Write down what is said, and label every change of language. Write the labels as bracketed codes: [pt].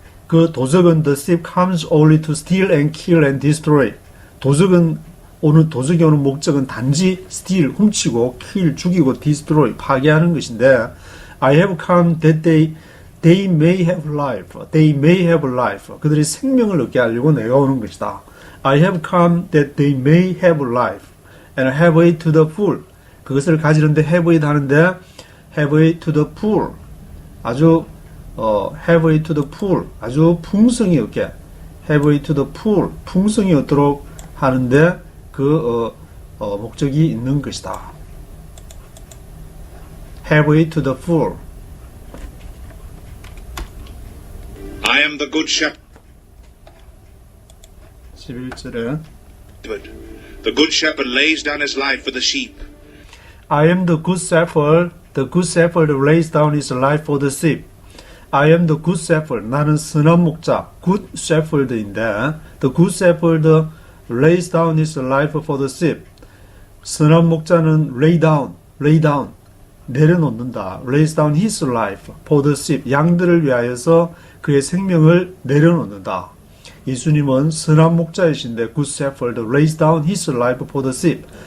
[ko] 그 도적은 [en] the thief comes only to steal and kill and destroy. [ko] 도적이 오는 목적은 단지 steal, 훔치고, kill, 죽이고, destroy, 파괴하는 것인데 [en] I have come that they may have life. They may have life. [ko] 그들이 생명을 얻게 하려고 내가 오는 것이다. [en] I have come that they may have life and have it to the full. [ko] 그것을 가지는데 [en] have it 하는데 have it to the full. 아주 have it to the full. [ko] 아주 풍성이 얻게. [en] have it to the full. [ko] 풍성이 얻도록 하는데 목적이 있는 것이다. [en] have it to the full. I am the good shepherd. [ko] 11절에 [en] The good shepherd lays down his life for the sheep. I am the good shepherd. The good shepherd lays down his life for the sheep. I am the good shepherd. [ko] 나는 선한 목자, [en] good shepherd인데 the good shepherd lays down his life for the sheep. [ko] 선한 목자는 lay down, 내려놓는다. [en] lays down his life for the sheep. [ko] 양들을 위하여서 그의 생명을 내려놓는다. 예수님은 선한 목자이신데 [en] good shepherd lays down his life for the sheep.